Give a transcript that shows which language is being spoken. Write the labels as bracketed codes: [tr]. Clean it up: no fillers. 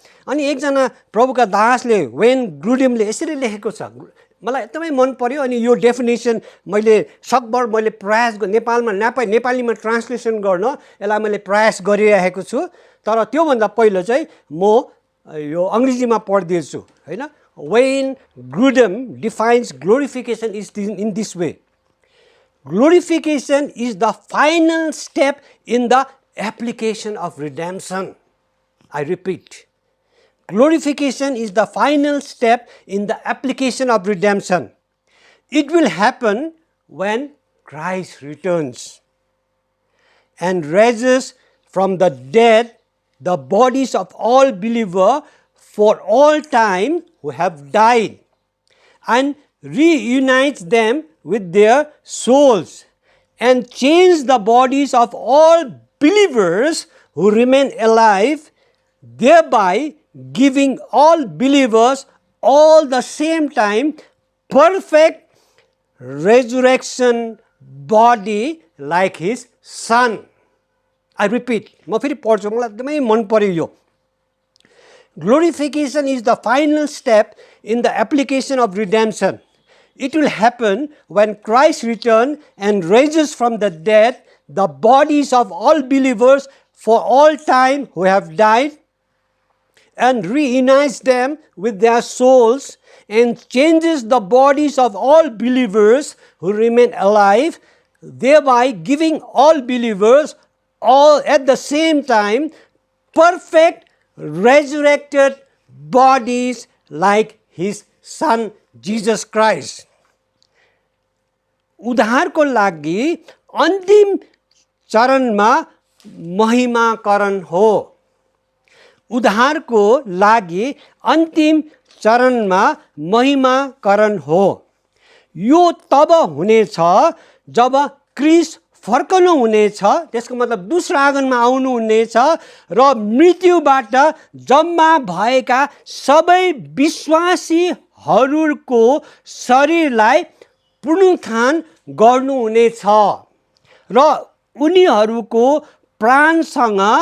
[ne] अनि एकजना प्रभुका दासले वेन ग्रुडिमले यसरी लेखेको छ, मलाई एकदमै मन पर्यो. अनि यो डेफिनेसन मैले प्रयास नेपालीमा ट्रान्सलेसन गर्न यसलाई मैले प्रयास गरिरहेको छु. तर त्योभन्दा पहिला चाहिँ म यो अङ्ग्रेजीमा पढिदिन्छु होइन. [en] Wayne Grudem defines glorification is in this way. Glorification is the final step in the application of redemption. I repeat. Glorification is the final step in the application of redemption. It will happen when Christ returns and raises from the dead the bodies of all believers for all time who have died, and reunites them with their souls, and change the bodies of all believers who remain alive, thereby giving all believers all the same time perfect resurrection body like his son. I repeat, [ne] म फेरि पढ्छु, मलाई एकदमै मन पर्यो यो. [en] Glorification is the final step in the application of redemption. it will happen when Christ returns and raises from the dead the bodies of all believers for all time who have died, and reunites them with their souls, and changes the bodies of all believers who remain alive, thereby giving all believers all at the same time perfect resurrected bodies like his son Jesus Christ. [ne] उद्धारको लागि अन्तिम चरणमा महिमाकरण हो। उद्धारको लागि अन्तिम चरणमा महिमाकरण हो। यो तब हुनेछ जब क्रिस्ट फर्कनु हुनेछ, त्यसको मतलब दोस्रो आगमनमा आउनु हुनेछ र मृत्युबाट जम्मा भएका सबै विश्वासीहरूको शरीरलाई पुनरुत्थान गर्नुहुनेछ र उनीहरूको प्राणसँग